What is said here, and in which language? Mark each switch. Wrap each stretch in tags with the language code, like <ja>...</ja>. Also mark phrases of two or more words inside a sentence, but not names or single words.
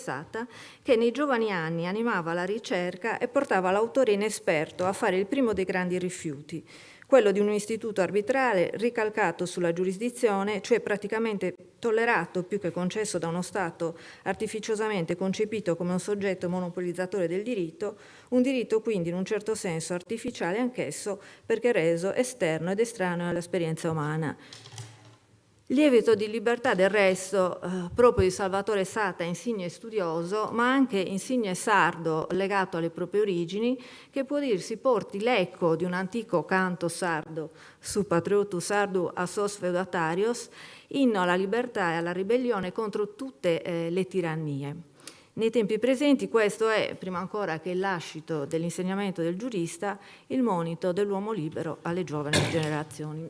<it>Satta, che nei giovani anni animava la ricerca e portava l'autore inesperto a fare il primo dei grandi rifiuti, quello di un istituto arbitrale ricalcato sulla giurisdizione, cioè praticamente tollerato più che concesso da uno Stato artificiosamente concepito come un soggetto monopolizzatore del diritto, un diritto quindi in un certo senso artificiale anch'esso perché reso esterno ed estraneo all'esperienza umana. Lievito di libertà del resto proprio di Salvatore Satta, insigne studioso, ma anche insigne sardo legato alle proprie origini, che può dirsi porti l'eco di un antico canto sardo, su patriotus sardu a sos feudatarios, inno alla libertà e alla ribellione contro tutte le tirannie. Nei tempi presenti questo è, prima ancora che il lascito dell'insegnamento del giurista, il monito dell'uomo libero alle giovani generazioni.</it>